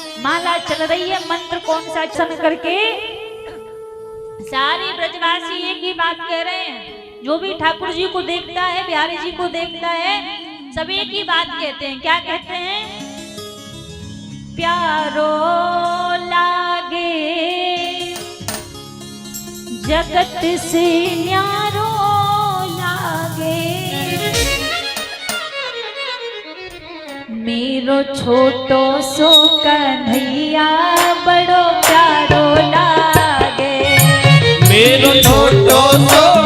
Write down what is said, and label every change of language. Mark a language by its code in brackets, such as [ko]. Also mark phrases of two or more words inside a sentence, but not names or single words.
[hi] माला चल रही है, मंत्र कौन सा सुन करके सारे ब्रजवासी एक ही बात कह रहे हैं। जो भी ठाकुर जी को देखता है, बिहारी जी को देखता है, सब एक ही बात कहते हैं। क्या कहते हैं? [bra] प्यारो लागे जगत से न्यारो लागे, मेरो छोटो सो कन्हैया बड़ो प्यारो लागे, मेरो छोटो सो